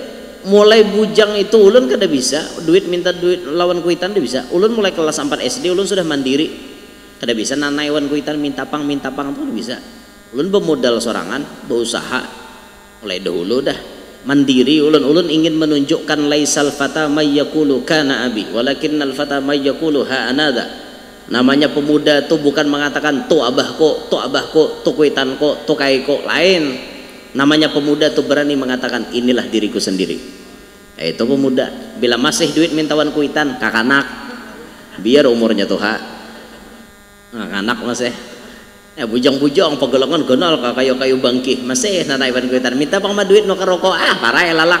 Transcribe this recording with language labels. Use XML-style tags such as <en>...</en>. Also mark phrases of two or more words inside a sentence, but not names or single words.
<bjn>Mulai bujang itu ulun kada bisa duit minta duit lawan kuitan dia bisa. Ulun mulai kelas 4 SD ulun sudah mandiri kada bisa nanai wan kuitan minta pang tuh bisa. Ulun bermodal sorangan berusaha mulai dahulu dah mandiri. Ulun ingin menunjukkan</bjn> <ar>ليس الفتى من يقول كان أبي ولكن الفتى من يقول ها أنا ذا.</ar> <bjn>Namanya pemuda tuh bukan mengatakan tu abahku tu kuitanku tu kaiko, lain.</bjn> <id>Namanya pemuda tuh berani mengatakan inilah diriku sendiri. Itu pemuda.</id> <bjn>Bila masih duit mintawan kuitan kakanak biar umurnya tuh kakanak masih ya bujang-bujang pegolongan gonol kayu bangkih masih nanaiwan kuitan minta pang duit no karoko parah ya lalak.</bjn>